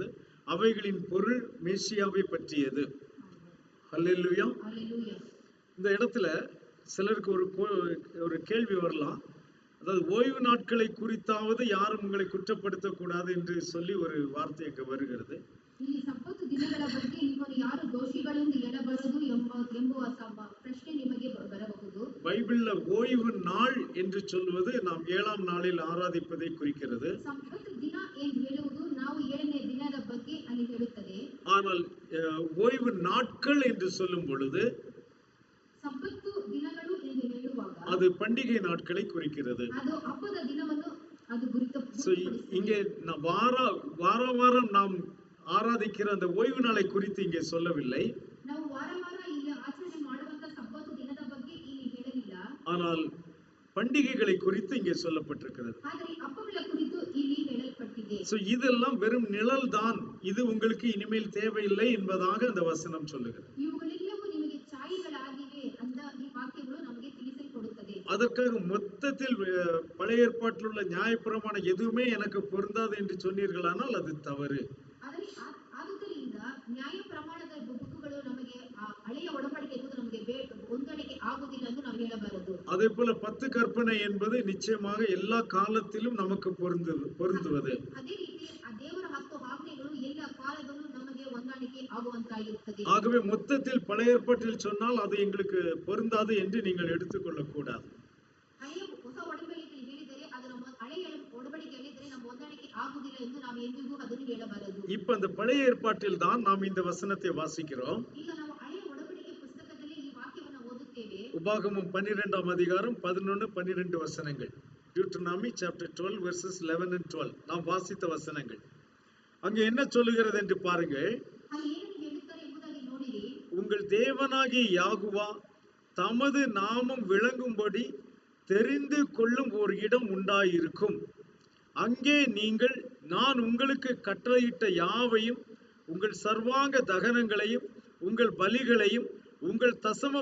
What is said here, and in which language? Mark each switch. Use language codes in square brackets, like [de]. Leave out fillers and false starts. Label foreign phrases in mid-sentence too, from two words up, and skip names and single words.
[ta] அவைகளின் பொருள் மேசியாவை பற்றியது. ஹல்லேலூயா. இந்த இடத்துல சிலருக்கு ஒரு கேள்வி வரலாம். அதாவது ஓய்வு நாட்களை குறித்தாவது யாரும் உங்களை குற்றப்படுத்தக்கூடாது என்று சொல்லி ஒரு வார்த்தை அங்க வருகிறது. [kn] ಇಲ್ಲಿ ಸಬ್ಬತ್ತು ದಿನಗಳ ಬಗ್ಗೆ ನಿಮ್ಮನ್ನು ಯಾರು ದೋಷಿಗಳೆಂದು ಎಡಬಾರದು ಎಂಬುವ ಪ್ರಶ್ನೆ ನಿಮಗೆ ಬರಬಹುದು. [ta] பைபிள்ல ஓய்வு நாள் என்று சொல்வது நாம் 7ஆம் நாளில் ஆராதிப்பதை குறிக்கிறது. [kn] ಸಬ್ಬತ್ತು ದಿನ ಎಂದು ಹೇಳುವುದು ನಾವು 7ನೇ ದಿನದ ಬಗ್ಗೆ ಅಲ್ಲಿ ಹೇಳುತ್ತದೆ. [ta] ஆனால் ஓய்வு நாட்கள் என்று சொல்லும் பொழுது [kn] ಸಬ್ಬತ್ತು ದಿನಗಳು ಎಂದು ಹೇಳುವಾಗ [ta] அது பண்டிகை நாட்களை குறிக்கிறது. [kn] ಅದು ಹಬ್ಬದ ದಿನವನ್ನು ಅದು [ta] இங்கே வாரம் நாம் ஆராதிக்கிற அந்த ஓய்வு நாளை குறித்து இங்கே சொல்லவில்லை. [kn] ನಾವು ವಾರ ಇಲ್ಲಿ ಆಚರಣೆ ಮಾಡುವಂತ ಸಬ್ಬತ್ತು ದಿನದ ಬಗ್ಗೆ ಇಲ್ಲಿ ಹೇಳಲಿಲ್ಲ. [ta] ஆனால் பண்டிகைகளை குறித்து இங்கே சொல்லப்பட்டிருக்கிறது. [kn] ಆದರೆ ಹಬ್ಬಗಳ ಕುರಿತು ಇಲ್ಲಿ ಹೇಳಲ್ಪಟ್ಟಿದೆ. [ta] இதெல்லாம் வெறும் நிழல் தான், இது உங்களுக்கு இனிமேல் தேவையில்லை என்பதாக அந்த வசனம் சொல்லுகிறது. [kn] ಇವುಗಳೆಲ್ಲವೂ ನಿಮಗೆ ಛಾಯೆಗಳಾಗಿವೆ ಅಂತ ಈ ವಾಕ್ಯಗಳು ನಮಗೆ ತಿಳಿಸಲ್ಪಡುತ್ತದೆ. [ta] அதற்காக மொத்தத்தில் பழைய ஏற்பாட்டில் உள்ள நியாயப்பிரமாணம் எதுவுமே எனக்கு பொருந்தாது என்று சொன்னீர்களானால் அது தவறு. [kn] ಆದುದರಿಂದ ನ್ಯಾಯ ಪ್ರಮಾಣದ ಬುಕ್ಕುಗಳು ನಮಗೆ ಹಳೆಯ ಒಡಂಬಡಿಕೆ ಎನ್ನುವುದು ನಮಗೆ ಹೊಂದಾಣಿಕೆ ಆಗುವುದಿಲ್ಲ ಎಂದು ನಾವು ಹೇಳಬಾರದು. [ta] அதே போல 10 கற்பனை என்பது நிச்சயமாக எல்லா காலத்திலும் நமக்கு பொருந்துவது. [kn] ಅದೇ ರೀತಿ ಆ ದೇವರ 10 ಆಜ್ಞೆಗಳು ಎಲ್ಲ ಕಾಲದಲ್ಲೂ ನಮಗೆ ಹೊಂದಾಣಿಕೆ ಆಗುವಂತಾಗಿರುತ್ತದೆ. [ta] ஆகவே மொத்தத்தில் பழைய ஏற்பாட்டில் சொன்னால் அது எங்களுக்கு பொருந்தாது என்று நீங்கள் எடுத்துக்கொள்ள கூடாது. [kn] ಹಳೆಯ ಹೊಸ ಒಡಂಬಡಿಕೆಯಲ್ಲಿ ಹೇಳಿದರೆ ಅದರ ಹಳೆಯ ಒಡಂಬಡಿಕೆಯಲ್ಲಿ ಇದ್ದರೆ ನಮ್ಮ ಹೊಂದಾಣಿಕೆ ಆಗುವುದಿಲ್ಲ ಎಂದು ನಾವು ಎಂದಿಗೂ ಅದನ್ನು ಹೇಳಬಾರದು. [ta] இப்ப அந்த பழைய ஏற்பாட்டில் தான் நாம் இந்த வசனத்தை வாசிக்கிறோம். [kn] ಈಗ ನಾವು ಹಳೆಯ ಒಡಂಬಡಿಕೆ ಪುಸ್ತಕದಲ್ಲಿ ಈ ವಾಕ್ಯವನ್ನು ಓದುತ್ತೇವೆ. [ta] உபாகமம் 12ஆம் அதிகாரம் 11, 12 வசனங்கள். [en] Deuteronomy chapter 12 verses 11 and 12 [ta] நாம் வாசித்த வசனங்கள். அங்கே என்ன சொல்லுகிறது என்று பாருங்கள். [kn] ಅಲ್ಲಿ ಏನು ಹೇಳುತ್ತಾರೆ ಎಂಬುದಾಗಿ ನೋಡಿರಿ. [ta] உங்கள் தேவனாகிய யெகோவா தமது நாமம் விளங்கும்படி தெரிந்து கொள்ளும் ஒரு இடம் உண்டாயிருக்கும். அங்கே நீங்கள் நான் உங்களுக்கு கட்டளையிட்ட யாவையும் உங்கள் சர்வாங்க தகனங்களையும் உங்கள் பலிகளையும் உங்கள் தசம